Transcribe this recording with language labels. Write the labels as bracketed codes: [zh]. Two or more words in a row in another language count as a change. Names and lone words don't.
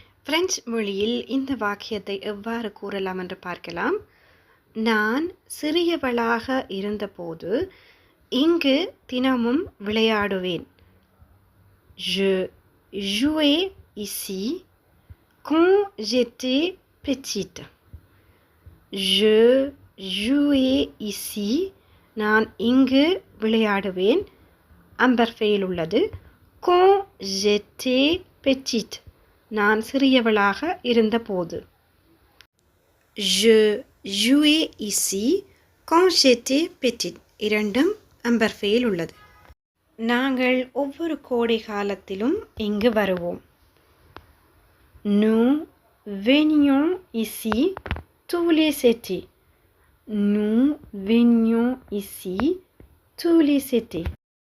[ta] பிரெஞ்சு மொழியில் இந்த வாக்கியத்தை எவ்வாறு கூறலாம் என்று பார்க்கலாம். நான் சிறியவளாக இருந்தபோது இங்கு தினமும் விளையாடுவேன். [fr] Je jouais ici quand j'étais petite. Je jouais ici. [ta] நான் இங்கு விளையாடுவேன். அம்பர்ஃபெயில் உள்ளது. [fr] Quand j'étais petite. [ta] நான் சிறியவளாக இருந்தபோது. [fr] Je jouais ici quand j'étais petite. [ta] இரண்டும் அம்பர்ஃபெயில் உள்ளது. நாங்கள் ஒவ்வொரு கோடை காலத்திலும் இங்கு வருவோம். [fr] Nous venions ici tous les étés. Nous venions ici tous les étés.